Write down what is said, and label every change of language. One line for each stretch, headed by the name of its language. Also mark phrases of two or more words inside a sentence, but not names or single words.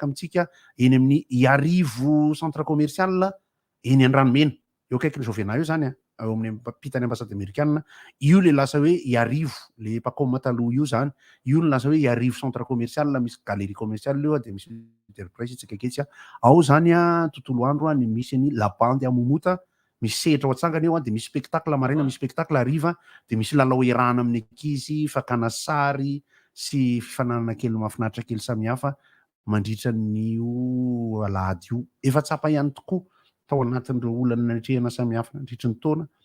Malagasy: amintsika eny amin'ny Iarivo
French: centre commercial
Malagasy: eny an-Dranomena eo akaiky ny Jovena io zany a ao amin'ny mpitany
French: ambassade américaine
Malagasy: io le lasa hoe Iarivo le pakoma taloha io zany io ny lasa hoe Iarivo
French: centre commercial
Malagasy: misy
French: galerie commerciale
Malagasy: io dia misy enterprise tsika aketsy ao zany a tontolo andro ny misy ny la bande à Momota misy sehatra ao atsangana eo dia misy spectacle maraina misy spectacle hariva dia misy lalao iarahana amin'ny ankizy fakana sary sy fifananana kely mahafinaritra kely samihafa mandritra n'io alahady io efa tsapa ihany tokoa tao anatin'ireo olana natrehana samihafa nandritra ny taona